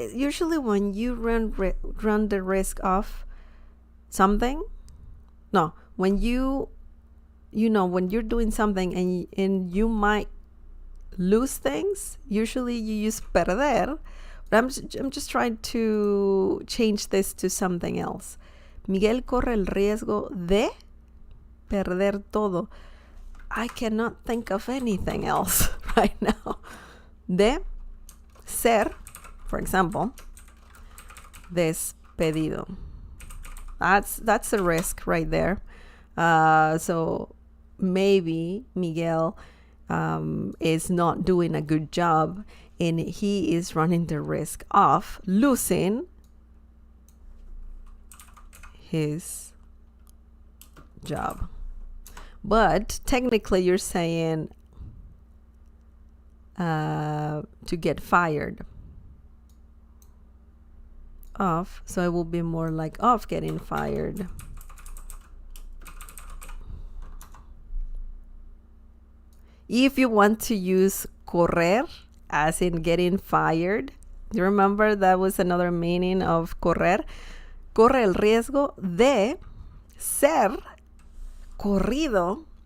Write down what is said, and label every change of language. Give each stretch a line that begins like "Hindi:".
English: Usually when you run the risk of something, no, when when you're doing something and you might lose things, usually you use perder, but I'm just trying to change this to something else.
Spanish: Miguel corre el riesgo de perder todo.
English: I cannot think of anything else right now.
Spanish: De ser,
English: for example,
Spanish: despedido.
English: That's a risk right there. So maybe Miguel is not doing a good job and he is running the risk of losing his job. But technically you're saying to get fired of, so it will be more like of getting fired. If you want to use correr as in getting fired, you remember that was another meaning of correr.
Spanish: Corre el riesgo de ser corrido.